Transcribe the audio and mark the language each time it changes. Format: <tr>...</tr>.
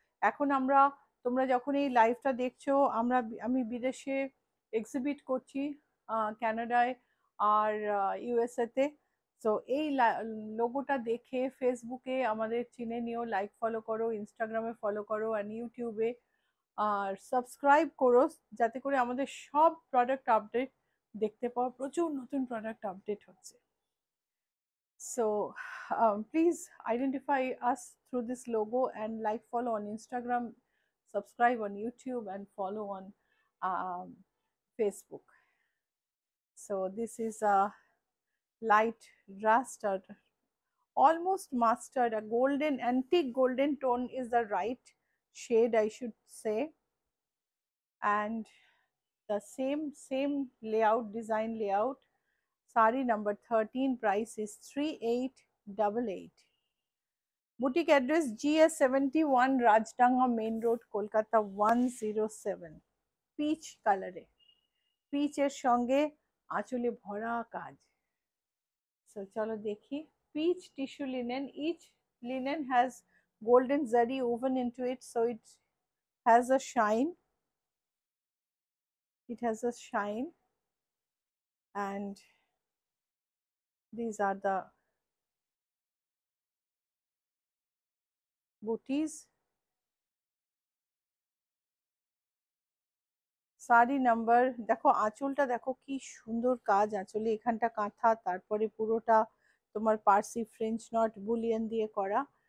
<bn>এখন তোমরা যখন এই লাইভটা দেখছো, আমি বিদেশে এক্সিবিট করছি, কানাডায় আর ইউএসএতে। সো এই লোগোটা দেখে ফেসবুকে আমাদের চিনে নিও, লাইক ফলো করো, ইনস্টাগ্রামে ফলো করো, আর ইউটিউবে আর সাবস্ক্রাইব করো, যাতে করে আমাদের সব প্রোডাক্ট আপডেট দেখতে পাও। প্রচুর নতুন প্রোডাক্ট আপডেট হচ্ছে।</bn> <en>So please identify us through this logo and like, follow on Instagram, subscribe on YouTube, and follow on Facebook. So this is a light rust, or almost mustard, a golden, antique golden tone is the right shade, I should say. And the same layout, design layout. Sari number 13, price is 3888. Boutique address GS71, Rajdanga Main Road, Kolkata 107. Peach color</en> <bn>এ, পিচের সঙ্গে আঁচলে ভরা কাজ। So চলো দেখি।</bn> <en>Peach tissue linen, each linen has golden zari woven into it, so it has a shine. It has a shine, and these are the booties.</en> <bn>Sari number দেখো, আঁচলটা দেখো কি সুন্দর কাজ আঁচলে, এখানটা কাঁথা, তারপরে পুরোটা তোমার পার্সি ফ্রেঞ্চ নট বুলিয়ন দিয়ে করা।</bn>